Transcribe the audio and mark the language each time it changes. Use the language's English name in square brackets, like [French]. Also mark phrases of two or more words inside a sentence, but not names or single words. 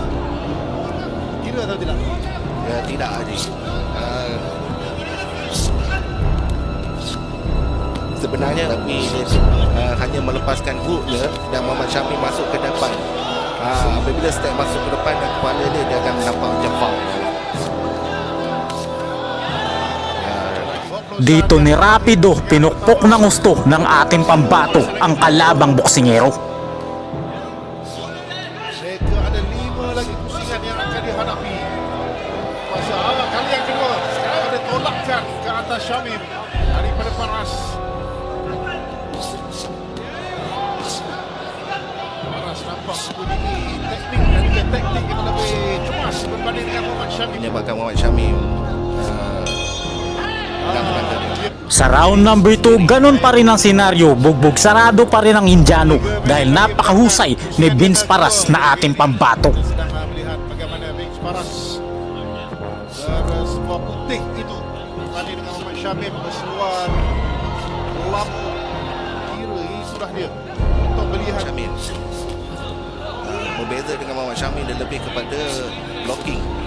[Malay] Kira atau tidak? Ya, tidak Haji. Sebenarnya tapi dia hanya melepaskan hooknya dan Muhammad Syami masuk ke depan. Apabila step masuk ke depan dan kepala dia akan nampak macam foul. [Filipino] Dito ni Rapido pinukpok ng gusto ng ating pambato ang kalabang boksingero. [Malay] Mereka ada 5 lagi pusingan yang akan dihadapi. Masa awal kali yang kedua. Sekarang ada tolakkan ke atas Syamim daripada Paras. Paras nampak mempunyai teknik dan juga taktik yang lebih cemas berbanding dengan Muhammad Syamim. Menyebabkan Muhammad Syami [Filipino] Sa [English] round number [Filipino] 2, ganun pa rin ang senaryo, bugbog sarado pa rin ang Indiano dahil napakahusay ni Vince Paras na ating pambato. [Malay] Sedang melihat bagaimana Vince Paras berseluar putih itu berbanding dengan Muhammad Syamim berseluar lampu kira itulah dia untuk melihat Syamil. Berbeza dengan Muhammad Syami, dia lebih kepada blocking.